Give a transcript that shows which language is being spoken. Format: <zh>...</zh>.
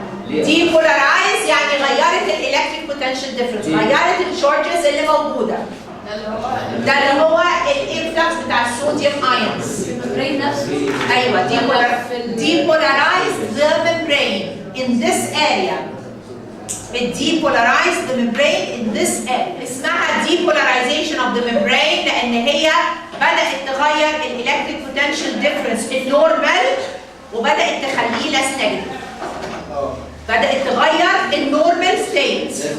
<ar>Depolarize يعني غيرت الالكتريك بوتنشال ديفرنس، غيرت الشارجز اللي موجوده. ده اللي هو الانفلكس بتاع الصوديوم ايونز.</ar> <en>ايوه depolarize the membrane in this area. It depolarized the membrane in this area.</en> <ar>اسمها</ar> <en>depolarization of the membrane</en> <ar>لان هي بدات تغير</ar> <en>الالكتريك potential difference النورمال وبدات تخليه less negative.</en> <ar>بدأت تغير النورمال ستيت.</ar>